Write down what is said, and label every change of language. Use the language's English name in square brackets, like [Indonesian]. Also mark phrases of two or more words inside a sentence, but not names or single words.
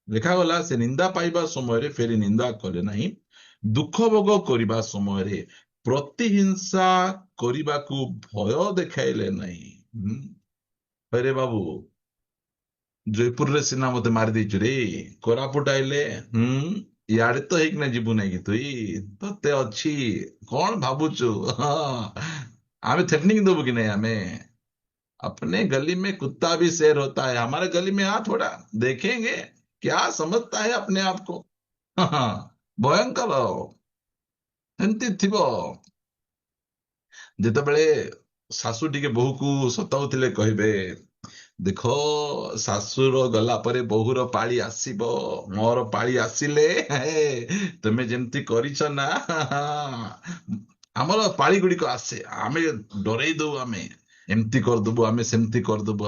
[Odia] ଲେଖାଗଲା ସେ ନିନ୍ଦା ପାଇବା ସମୟରେ ଫେରି ନିନ୍ଦା କଲେ ନାହିଁ, ଦୁଃଖ ଭୋଗ କରିବା ସମୟରେ ପ୍ରତିହିଂସା କରିବାକୁ ଭୟ ଦେଖାଇଲେ ନାହିଁ। ଆରେ ବାବୁ, ଜୟପୁରରେ ସିନା ମତେ ମାରିଦେଇଛୁ ରେ, କୋରାପୁଟ ଆଇଲେ ଇଆଡେ ତ ହେଇକିନା ଯିବୁ ନାଇଁ କି ତୁଇ, ତତେ ଅଛି କଣ ଭାବୁଛୁ? ଆମେ ଥ୍ରେଟନିଂ ଦବୁ କି ନାଇଁ? [Hindi] ଆମେ अपने गली में कुत्ता भी शेर होता है, हमारे गली में आ थोड़ा, देखेंगे क्या समझता है अपने आप को। ଭୟଙ୍କର ଏମିତି ଥିବ। ଯେତେବେଳେ ଶାଶୁ ଟିକେ ବୋହୂକୁ ସତାଉଥିଲେ କହିବେ, ଦେଖ ଶାଶୁର ଗଲା ପରେ ବୋହୂର ପାଳି ଆସିବ, ମୋର ପାଳି ଆସିଲେ ତମେ ଯେମିତି କରିଛ ନା, ଆମର ପାଳି ଗୁଡିକ ଆସେ, ଆମେ ଡରେଇ ଦଉ, ଆମେ ଏମିତି କରିଦବୁ, ଆମେ ସେମିତି କରିଦବୁ।